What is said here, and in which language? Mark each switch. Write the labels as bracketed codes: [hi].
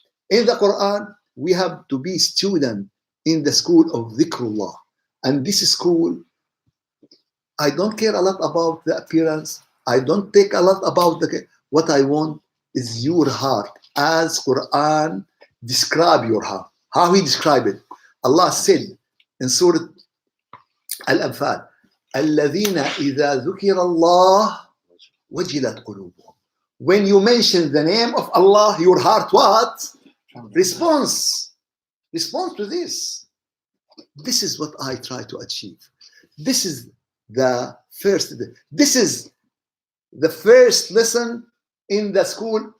[en] In the Quran, we have to be student in the school of dhikrullah. And this school, I don't care a lot about the appearance. I don't take a lot about what I want is your heart. As Quran describe your heart. How he described it. Allah said in Surah Al-Anfal, [ar] الَّذِينَ إِذَا ذُكِرَ اللَّهُ وَجِلَتْ قُلُوبُهُم. [en] When you mention the name of Allah, your heart what? Response to this. This is what I try to achieve. This is the first lesson in the school.